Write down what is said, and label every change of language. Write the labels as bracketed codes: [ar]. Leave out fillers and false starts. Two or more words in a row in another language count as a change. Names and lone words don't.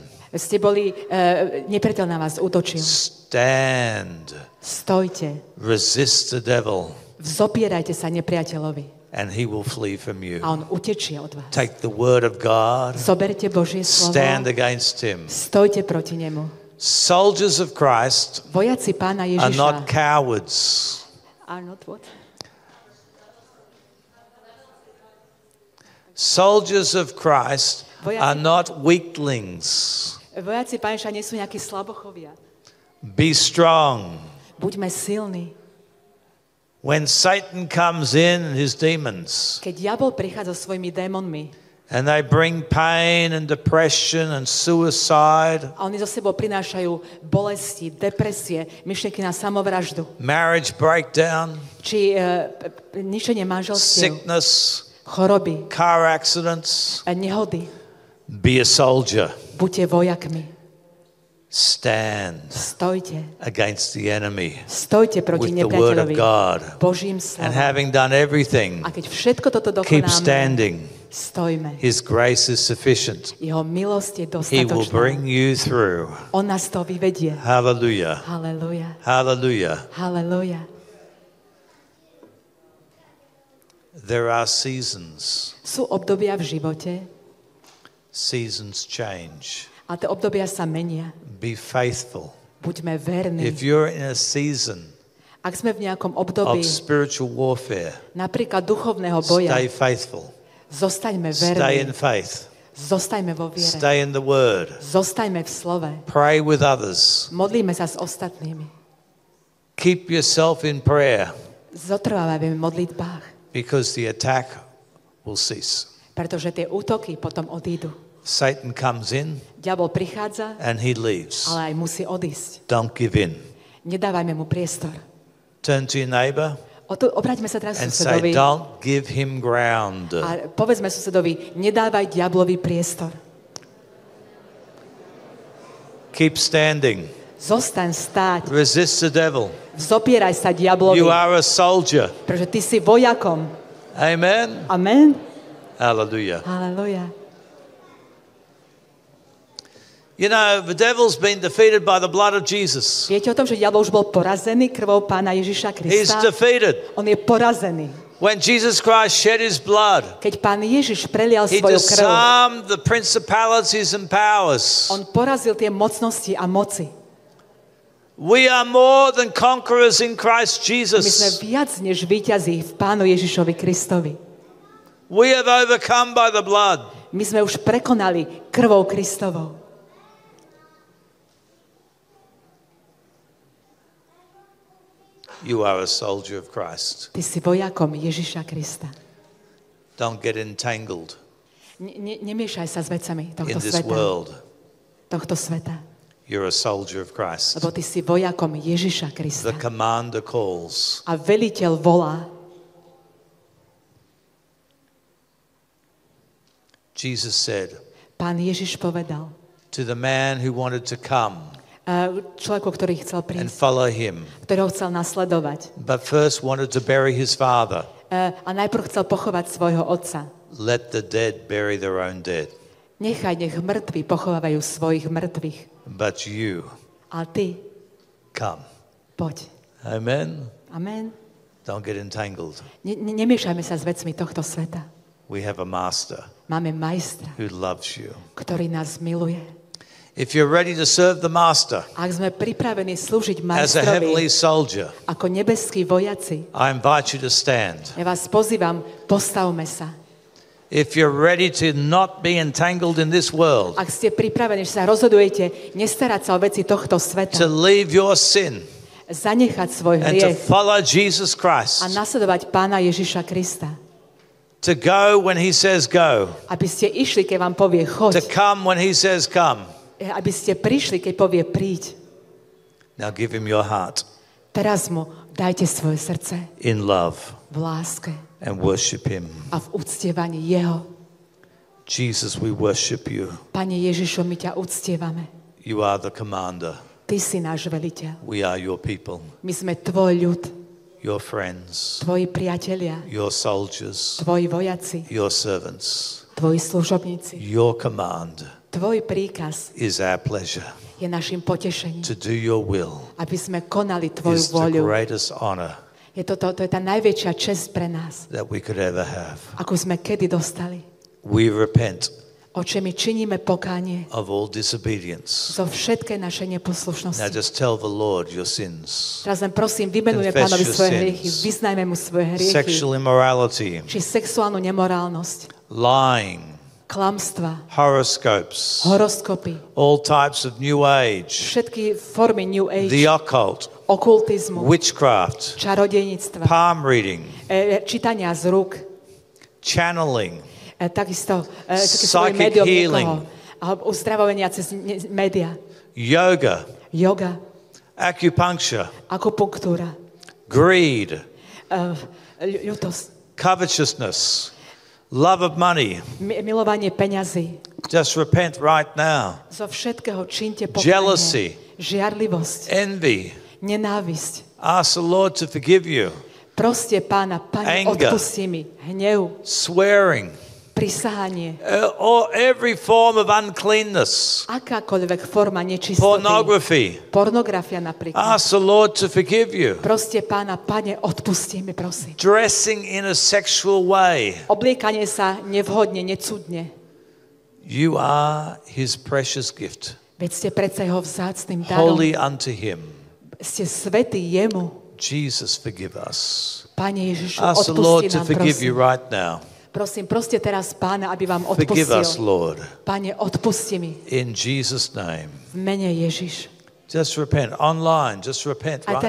[sk] ste boli, nepriateľ na vás útočil. [en] Stand. [sk] Stojte. [en] Resist the devil. [sk] Vzopierajte sa nepriateľovi. [en] And he will flee from you. [sk] A on utečie od vás. [en] Take the word of God. [sk] Zoberte Božie slovo. [en] Stand against him. [sk] Stojte proti nemu. [en] Soldiers of Christ [sk] Vojaci Pána [en] are [sk] Ježiša. [en] not cowards. Are not what? Soldiers of Christ are not weaklings. [sk] Vojaci Pána Ježiša nie sú nejakí slabochovia. [en] Be strong. [sk] Buďme silní. [en] When Satan comes in and his demons, [sk] Keď diabol prichádza so svojimi démonmi [en] and they bring pain and depression and suicide, [sk] a oni zo sebou prinášajú bolesti, depresie, myšlienky na samovraždu, [en] marriage breakdown, [sk] či ničenie manželstiev, [en] sickness, [sk] choroby, [en] car accidents, [sk] nehody. [en] be a soldier. [sk] Buďte vojakmi. [en] Stand [sk] Stojte. [en] against the enemy [sk] Stojte proti [en] with the word of [sk] nepriateľovi [en] God. [sk] Božím [en] And [sk] slovom. [en] having done everything, [sk] A keď všetko toto [en] keep [sk] dokonáme, [en] standing. [sk] stojme. [en] His grace is sufficient. [sk] Jeho milosť je [en] He will [sk] dostatočná. [en] bring you through. [sk] On nás to vyvedie. [en] Hallelujah. [sk] Halleluja. [en] Hallelujah. [sk] Halleluja. [en] There are seasons. [sk] Sú obdobia v živote [en] Seasons change. [sk] a tie obdobia sa menia. [en] Be faithful. [sk] Buďme verní. [en] If you're in a season [sk] Ak sme v nejakom [en] of [sk] období, [en] spiritual warfare, [sk] napríklad duchovného boja, [en] stay faithful. [sk] zostaňme [en] Stay in [sk] verní. [en] faith. [sk] Zostaňme vo viere. [en] Stay in the word. [sk] Zostaňme v slove. [en] Pray with others. [sk] Modlíme sa s ostatnými. [en] Keep yourself in prayer [sk] Zotrvávajme v modlitbách, [en] because the attack will cease. [sk] pretože tie útoky potom odídu. [en] Satan comes in [sk] Diabol prichádza, [en] and he leaves. [sk] ale aj musí odísť. [en] Don't give in. [sk] Nedávajme mu priestor. [en] Turn to your neighbor [sk] Obráťme sa teraz [en] and say, [sk] susedovi [en] don't give him ground. [sk] a povedzme susedovi, nedávaj diablovi priestor. [en] Keep standing. [sk] Zostaň stáť. [en] Resist the devil. [sk] Vzopieraj sa diablovi, [en] You are a soldier. [sk] pretože ty si vojakom. [en] Amen. [sk] Amen. [en] Hallelujah. [sk] Halleluja. [en] You know, the devil's been defeated by the blood of Jesus. [sk] Viete o tom, že diabol už bol porazený krvou Pána Ježiša [en] He's [sk] Krista? [en] defeated. [sk] On je porazený. [en] When Jesus Christ shed his blood, [sk] Keď Pán Ježiš prelial [en] he [sk] svoju krv, [en] disarmed the principalities and powers. [sk] on porazil tie mocnosti a moci. [en] We are more than conquerors in Christ [sk] My sme [en] Jesus. [sk] viac než víťazí v Pánu Ježišovi Kristovi. [en] We have overcome by the blood. [sk] My sme už prekonali krvou Kristovou. [en] You are a soldier of Christ. [sk] Ty si vojakom Ježiša Krista. [en] Don't get entangled [sk] Nemiešaj sa s vecami [en] in [sk] tohto [en] this [sk] sveta. [en] world. [sk] Tohto sveta. [en] You're a soldier of Christ. [sk] Lebo ty si vojakom Ježiša Krista. [en] The commander calls. [sk] A veliteľ volá. [en] Jesus said [sk] Pán Ježiš povedal [en] to the man who wanted to come [sk] človeku, ktorý chcel [en] and [sk] prísť, [en] follow him, [sk] ktorého chcel nasledovať. [en] but first wanted to bury his father. [sk] A najprv chcel pochovať svojho otca. [en] Let the dead bury their own dead. [sk] Nech mŕtvi pochovávajú svojich mŕtvych. [en] But you [sk] Ale ty, [en] come. [sk] poď. [en] Amen. [sk] Amen. [en] Don't get entangled. [sk] Nemiešajme sa s vecmi tohto sveta. [en] We have a master [sk] Máme majstra, [en] who loves you. [sk] ktorý nás miluje. [en] If you're ready to serve the master [sk] Ak sme pripravení slúžiť [en] as a heavenly [sk] majstrovi [en] soldier, [sk] ako nebeskí vojaci, [en] I invite you to stand. [sk] ja vás pozývam, postavme sa. [en] If you're ready to not be entangled in this world, [sk] Ak ste pripravení, že sa rozhodujete nestarať sa o veci tohto [en] to [sk] sveta, [en] leave your sin [sk] zanechať svoj [en] and to [sk] hriech [en] follow Jesus [sk] a [en] Christ, [sk] nasledovať Pána Ježiša Krista. [en] to go when he says go, [sk] Aby ste išli, keď vám povie [en] to [sk] choď. [en] come when he says come. [sk] Aby ste prišli, keď povie príď. [en] Now give him your heart [sk] Teraz mu dajte svoje srdce [en] in love [sk] v láske [en] and worship him. [sk] a v uctievaní jeho. [en] Jesus, we worship you. [sk] Pane Ježišu, my ťa uctievame. [en] You are the commander. [sk] Ty si náš veliteľ. [en] We are your people. [sk] My sme tvoj ľud. [en] Your friends. [sk] Tvoji priatelia. [en] Your soldiers. [sk] Tvoji vojaci. [en] Your servants. [sk] Tvoji služobníci. [en] Your command. [sk] Tvoj príkaz [en] is our pleasure. [sk] Je našim potešením. [en] To do your will. [sk] Aby sme konali tvoju [en] is [sk] voľu. [en] the greatest honor. [sk] To je tá najväčšia česť pre nás. [en] That we could ever have. [sk] Akú sme kedy dostali. [en] We repent. [sk] Oče, my činíme pokánie. [en] Of all disobedience. [sk] Zo všetkej našej neposlušnosti. [en] Now just tell the Lord your sins. [sk] Teraz len prosím, vymenujme Pánovi svoje hriechy. Vyznajme mu svoje hriechy. [en] Sexual immorality. [sk] Či sexuálnu nemorálnosť. [en] Lying. [sk] Klamstva. [en] Horoscopes. [sk] Horoskopy. [en] All types of new age. [sk] Všetky formy [en] new age. The occult. [sk] Okultizmu. [en] Witchcraft. [sk] Čarodejníctva. [en] Palm reading. [sk] Čítania z rúk. [en] Channeling. [sk] Takisto [en] psychic healing. [sk] Uzdravovania cez média. [en] Yoga. [sk] Yoga. [en] Acupuncture. [sk] Akupunktúra. [en] Greed. [sk] Ľutosť. [en] Covetousness. Love of money. [sk] Milovanie peňazí. [en] Just repent right now. [sk] Zo všetkého čínte pokánie. [en] Jealousy. [sk] Žiarlivosť. [en] Envy. [sk] Nenávisť. [en] Ask the Lord to forgive you. [sk] Proste Pána, Pane, odpustí mi. Hnev. [en] Swearing. [sk] Prisahanie. [en] Or every form of uncleanness. [sk] Akákoľvek forma nečistoty. [en] Pornography. [sk] Pornografia napríklad. [en] Ask the Lord to forgive you. [sk] Proste Pána, Pane, odpustí mi, prosím. [en] Dressing in a sexual way. [sk] Obliekanie sa nevhodne, necudne. [en] You are his precious gift. [sk] Veď ste predsa jeho vzácnym darom. [en] Holy unto him. [sk] Ste svätí jemu. [en] Jesus, forgive us. [sk] Pane Ježišu, [en] ask the Lord [sk] odpusti [en] to [sk] nám, [en] forgive you [sk] prosím. [en] right now. [sk] Prosím, proste teraz Pána, aby vám [en] Forgive us, [sk] odpustil. [en] Lord. [sk] Pane, odpusti mi. [en] In Jesus' name. [sk] V mene Ježiš. [en] Just repent. Online, just repent right